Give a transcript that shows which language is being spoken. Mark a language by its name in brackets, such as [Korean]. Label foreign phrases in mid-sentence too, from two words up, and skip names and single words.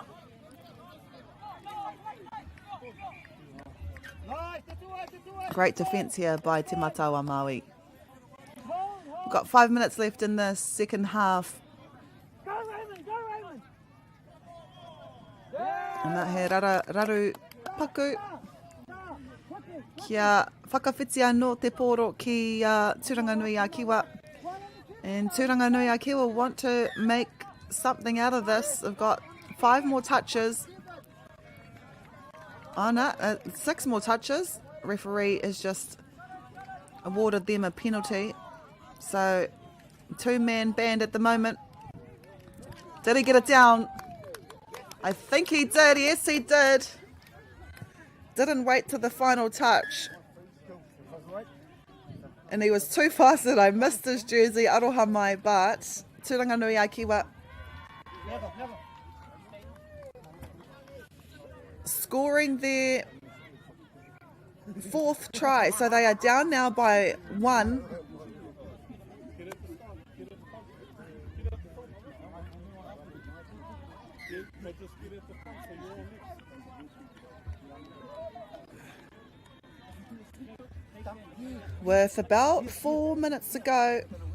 [English] Great defence here by Te Matau a Māui. We've got 5 minutes left in the second half. And that [Māori] he raru paku. Kia whakawhiti anō te pōro ki Turanganui Akiwa. [English] And Turanganui Akiwa want to make something out of this. They've got 5 more touches. Oh no, 6 more touches. Referee has just awarded them a penalty. So 2-man band at the moment. Did he get it down? I think he did. Yes, he did. Didn't wait till the final touch. And he was too fast that I missed his jersey, [Māori] aroha mai, [English] but Turanganui Akiwa scoring their 4th try. So they are down now by 1. With about 4 minutes to go.